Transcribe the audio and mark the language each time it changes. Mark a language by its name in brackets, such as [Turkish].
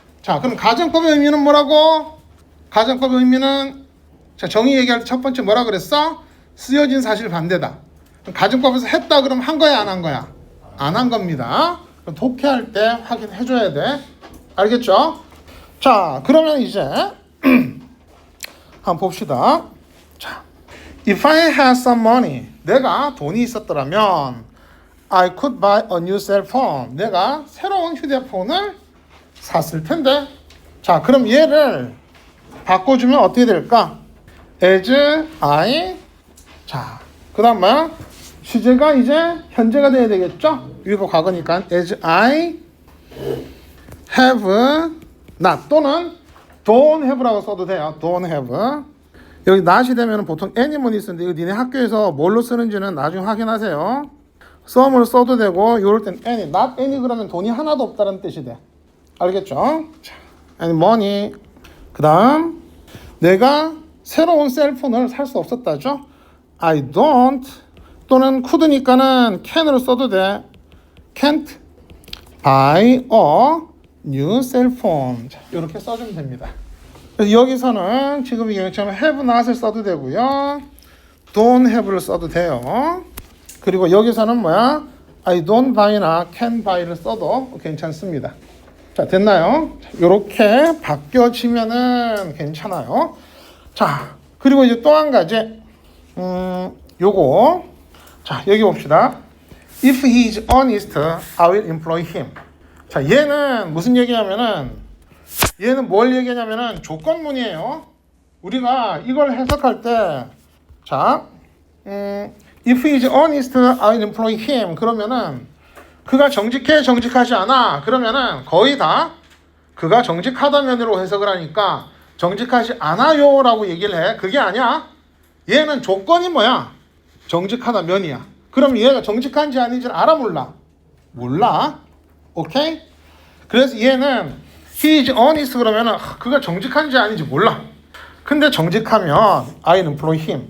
[Korean] 자 그럼 가정법의 의미는 뭐라고? 가정법의 의미는 자 정의 얘기할 때 첫 번째 뭐라 그랬어? 쓰여진 사실 반대다. 가정법에서 했다 그러면 한 거야 안 한 거야? 안 한 겁니다. 독해할 때 확인해 줘야 돼. 알겠죠? 자 그러면 이제 한번 봅시다. [English] 자, if I had some money, [Korean] 내가 돈이 있었더라면 [English] I could buy a new cell phone. [Korean] 내가 새로운 휴대폰을 샀을 텐데. 자, 그럼 얘를 바꿔주면 어떻게 될까? As I. 자, 그 다음 뭐야? 시제가 이제 현재가 돼야 되겠죠? 위가 과거니까 [English] as I have not [Korean] 또는 [English] don't have [Korean] 라고 써도 돼요. [English] don't have. [Korean] 여기 not이 되면 보통 anymon이 쓰는데 이거 니네 학교에서 뭘로 쓰는지는 나중에 확인하세요. some을 써도 되고 이럴 땐 any, not any 그러면 돈이 하나도 없다는 뜻이 돼. 알겠죠? 자, [English] any money. [Korean] 그 다음 내가 새로운 셀폰을 살 수 없었다죠? [English] I don't [Korean] 또는 could니까는 can으로 써도 돼. [English] can't buy a new cell phone. [Korean] 자, 이렇게 써주면 됩니다. 그래서 여기서는 지금 이 경우처럼 have not을 써도 되고요. [English] don't have [Korean] 를 써도 돼요. 그리고 여기서는 뭐야? [English] I don't buy [Korean] 나 [English] can buy [Korean] 를 써도 괜찮습니다. 자, 됐나요? 이렇게 바뀌어지면은 괜찮아요. 자, 그리고 이제 또 한 가지. 요거. 자, 여기 봅시다. [English] If he is honest, I will employ him. [Korean] 자, 얘는 무슨 얘기냐면은 얘는 뭘 얘기하냐면은 조건문이에요. 우리가 이걸 해석할 때 자, [English] if he is honest, I will employ him. [Korean] 그러면은 그가 정직해, 정직하지 않아. 그러면은 거의 다 그가 정직하다면으로 해석을 하니까 정직하지 않아요라고 얘기를 해. 그게 아니야. 얘는 조건이 뭐야? 정직하다면이야. 그럼 얘가 정직한지 아닌지를 알아 몰라? 몰라. 오케이? 그래서 얘는 [English] he is honest [Korean] 그러면은 그가 정직한지 아닌지 몰라. 근데 정직하면 [English] I employ him.